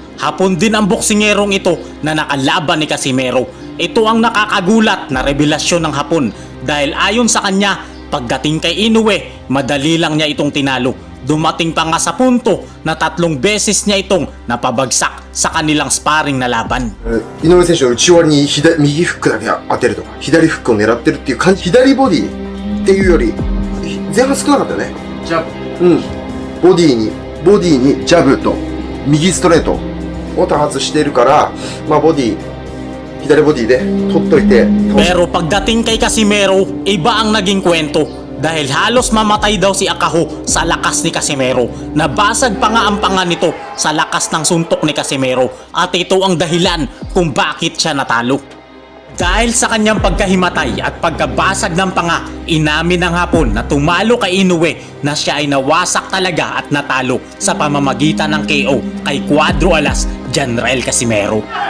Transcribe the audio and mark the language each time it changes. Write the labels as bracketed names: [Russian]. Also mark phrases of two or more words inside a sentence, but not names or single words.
[Filipino] Hapon din ang boksingerong ito na nakalaban ni Casimero. Ito ang nakakagulat na revelasyon ng Hapon dahil ayon sa kanya, pagdating kay Inoue, madali lang niya itong tinalo. Dumating pa nga sa punto na 3 beses niya itong napabagsak sa kanilang sparring na laban. [Japanese] 井上選手は内割りに右フックだけ当てるとか左フックを狙ってるっていう感じ、左ボディっていうより前半少なかったよね。ジャブ、ボディにジャブと右ストレートを多発しているから、まあボディ左ボディで取っといて。 [Filipino] Pero pagdating kay Casimero, iba ang naging kwento dahil halos mamatay daw si Akaho sa lakas ni Casimero. Nabasag pa nga ang panga nito sa lakas ng suntok ni Casimero at ito ang dahilan kung bakit siya natalo. Dahil sa kanyang pagkahimatay at pagkabasag ng panga, inamin ng Hapon na tumalo kay Inoue na siya ay nawasak talaga at natalo sa pamamagitan ng KO kay Cuadro Alas, Janrel Casimero.